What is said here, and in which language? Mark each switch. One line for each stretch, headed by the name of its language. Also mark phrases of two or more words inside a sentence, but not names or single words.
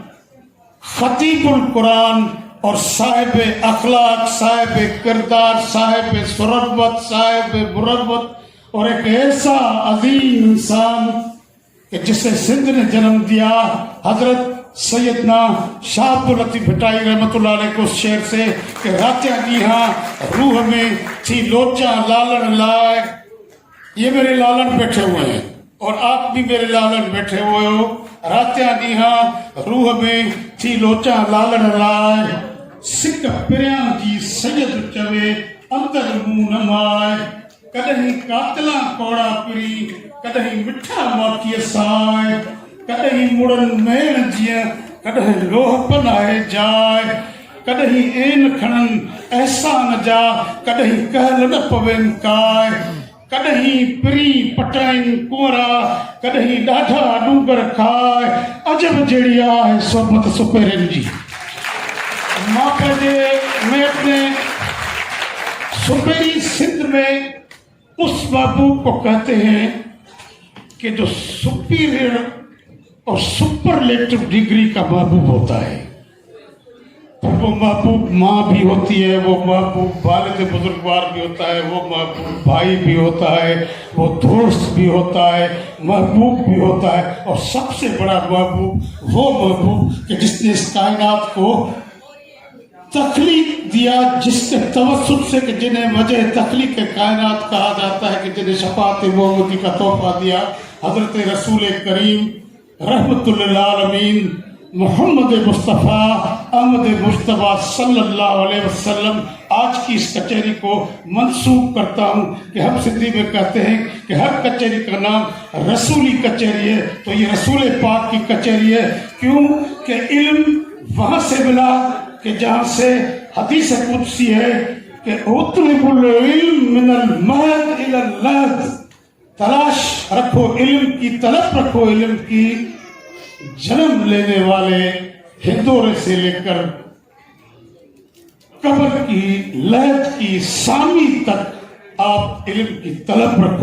Urdu: خطیب القرآن اور صاحب اخلاق، صاحب کردار، صاحب ثروت، صاحب مروت اور ایک ایسا عظیم انسان کہ جسے سندھ نے جنم دیا حضرت سیدنا شاہ عبد اللطیف بھٹائی
Arabic: رحمة الله عليه
Urdu: کو اس شعر سے کہ
Sindhi: रात्या दी हाँ रूह में थी लोचा लालन लाए।
Urdu: یہ میرے لالن بیٹھے ہوئے ہیں اور آپ بھی میرے لالن بیٹھے ہوئے ہو.
Sindhi: रात्या दी हाँ रूह में थी लोचा लालन लाए, सिक पिरियां जी सैयद चवे अंदर मुंह न माए। कदहीं कातला कोड़ा पिरी कदहीं मिठा मोती साए, कदहीं मुड़न मेण जिया कदहीं लोह पनाए जाए। कदहीं एन खणन एहसान जा कदहीं कहल न पवेन काय। कदहीं पिरी पटाइन कुंवरा कदहीं ॾाढा डूंगर खाए। अजब जहिड़ी आहे सोबत सुपेरनि जी।
Urdu: میں اپنے سپیری سندھ میں اس محبوب کو کہتے ہیں کہ جو سپیریئر اور
English: superlative degree
Urdu: کا محبوب ہوتا ہے. وہ محبوب ماں بھی ہوتی ہے، وہ محبوب والد بزرگوار بھی ہوتا ہے، وہ محبوب بھائی بھی ہوتا ہے، وہ دوست بھی ہوتا ہے، محبوب بھی ہوتا ہے. اور سب سے بڑا محبوب وہ محبوب کہ جس نے اس کائنات کو تخلیق دیا، جس کے توسل سے کہ جنہیں وجہ تخلیق کائنات کہا جاتا ہے، کہ جنہیں شفاعت محمدی کا تحفہ دیا، حضرت رسول کریم
Arabic: رحمة للعالمين
Urdu: محمد مصطفیٰ احمد مجتبیٰ
Arabic: صلى الله عليه وسلم.
Urdu: آج کی اس کچہری کو منسوب کرتا ہوں کہ ہم سندھی میں کہتے ہیں کہ ہر کچہری کا نام رسولی کچہری ہے، تو یہ رسول پاک کی کچہری ہے. کیونکہ علم وہاں سے ملا کہ جہاں سے حدیث قدسی ہے کہ
Arabic: اطلبوا العلم من المهد إلى اللحد,
Urdu: تلاش رکھو علم کی، طلب رکھو علم کی، جنم لینے والے ہنڈولے سے لے کر قبر کی لحد کی سامی تک آپ علم کی طلب رکھو.